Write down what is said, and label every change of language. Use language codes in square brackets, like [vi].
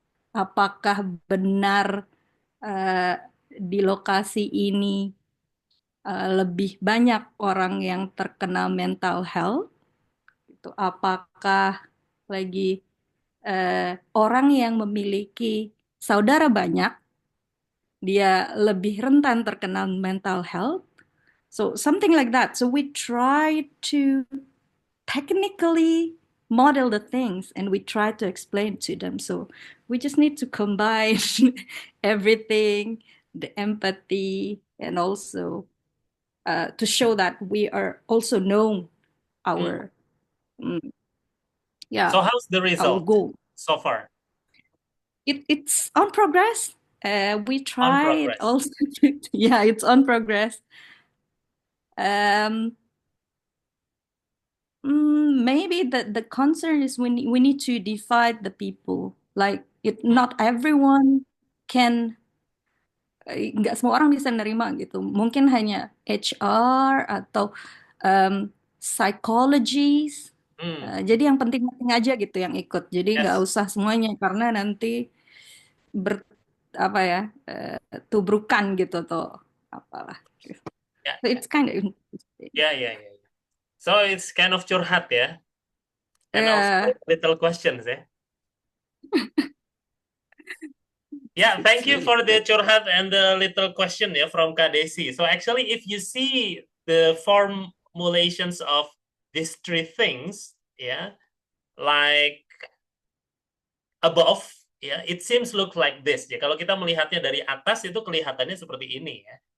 [id] Apakah benar di lokasi ini lebih banyak orang yang terkena mental health? Apakah lagi orang yang memiliki saudara banyak, dia lebih rentan terkena mental health? [en] So something like that. So we try to technically model the things and we try to explain to them. So we just need to combine everything, the empathy, and also to show that we are also know our So how's the result goal so far? It's on progress. We tried also. Yeah, it's on progress. Maybe the concern is we need to divide the people. Like not everyone can. [id] Nggak semua orang bisa nerima gitu. Mungkin hanya HR atau psychologists Jadi yang penting-penting aja gitu yang ikut. Jadi nggak [en] Yes. [id] usah semuanya karena nanti apa ya tubrukan gitu atau apalah. [en] Yeah, So it's kind of interesting. yeah. So it's kind of curhat ya, and also little questions ya. Yeah, thank you for the curhat and the little question ya from Kak Desi. So actually, if you see the formulations of these three things, yeah, like above, ya, it seems look like this. [id] Ya, kalau kita melihatnya dari atas itu kelihatannya seperti ini ya.